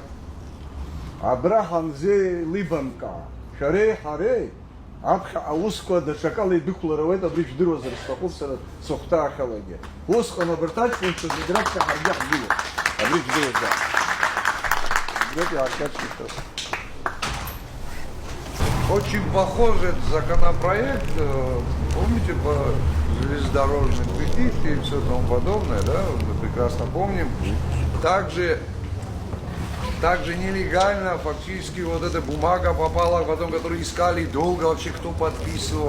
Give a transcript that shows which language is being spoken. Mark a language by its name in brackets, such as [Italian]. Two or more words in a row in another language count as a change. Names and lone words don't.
[Abkhazian] Абра ҳамзеилибамкаа, шәареи ҳареи аԥхьа аусқәа даҽакала идәықәлар ауеит, абри жәдыруазар сҭахуп сара сыхәҭаахьалагьы. Усҟан абарҭ аҷкәынцәа зегь раԥхьа ҳаргьы ҳгылоуп, абри жәдыруазар. Абриоуп иаахьаԥшишәаз. [Russian] Очень похож этот законопроект, помните, по железнодорожной кредите и все тому подобное, да, мы прекрасно помним. Также нелегально фактически вот эта бумага попала, потом, которую искали долго вообще, кто подписывал.